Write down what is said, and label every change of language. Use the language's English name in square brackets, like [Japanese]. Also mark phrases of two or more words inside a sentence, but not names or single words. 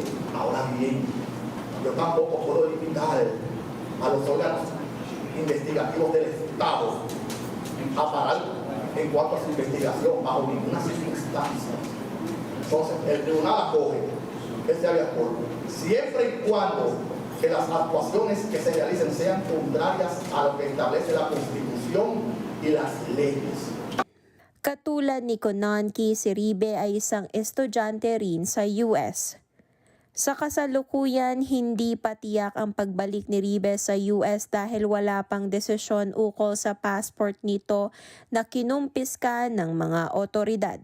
[Spanish] Ahora bien, yo tampoco puedo limitar a los órganos investigativos del Estado a parar en cuanto a su investigación bajo ninguna circunstancia. Entonces, el tribunal acoge ese habeas corpus siempre y cuando que las actuaciones que se realicen sean contrarias a lo que establece la Constitución y las leyes. [Filipino] Katulad ni Konanki, si Ribe ay isang estudyante rin sa US. Sa kasalukuyan, hindi pa tiyak ang pagbalik ni Ribe sa US dahil wala pang desisyon ukol sa passport nito na kinumpiska ng mga otoridad.